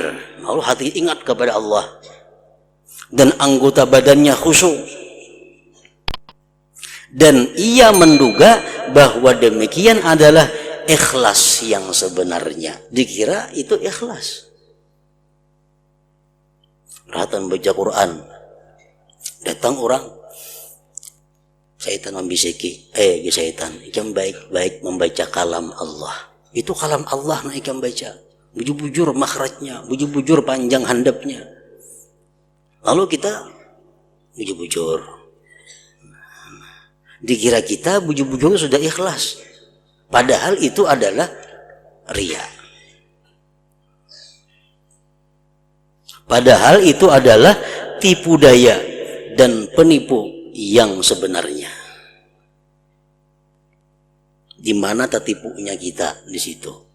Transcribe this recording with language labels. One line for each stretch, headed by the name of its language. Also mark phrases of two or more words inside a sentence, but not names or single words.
Indonesian: Lalu hati ingat kepada Allah. Dan anggota badannya khusyuk, dan ia menduga bahwa demikian adalah ikhlas yang sebenarnya. Dikira itu ikhlas. Perhatian baca Quran, datang orang, syaitan membisiki, syaitan, ikam baik-baik membaca kalam Allah.
Banjar: Itu kalam Allah nak ikam baca, bujur-bujur makhrajnya, bujur-bujur panjang handapnya.
Indonesian: Lalu kita bujur-bujur, dikira kita bujur-bujur sudah ikhlas, padahal itu adalah riya. Padahal itu adalah tipu daya dan penipu yang sebenarnya. Di mana tertipunya kita di situ?